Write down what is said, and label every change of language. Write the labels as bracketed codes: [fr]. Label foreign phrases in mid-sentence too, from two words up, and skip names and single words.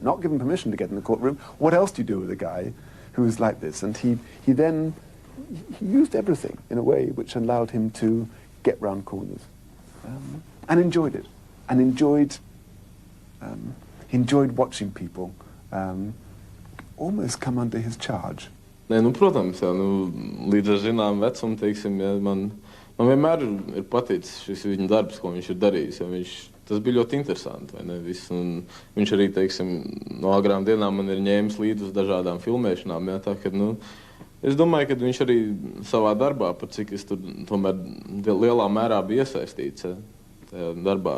[en] Not given permission to get in the courtroom. What else do you do with a guy who was like this? And he used everything in a way which allowed him to get round corners. And enjoyed it. And he enjoyed watching people almost come under his charge. [lv] Nē, protams, jā, līdz ar zinām vecumu, teiksim, ja, man vienmēr ir paticis šis viņa darbs, ko viņš ir darījis. Ja, tas bija ļoti interesanti, vai ne? Un viņš arī, teiksim, no agrām dienām man ir ņēmis līdz uz dažādām filmēšanām. Ja, tā, ka, es domāju, ka viņš arī savā darbā, par cik es tur tomēr lielā mērā bija iesaistīts tajā darbā.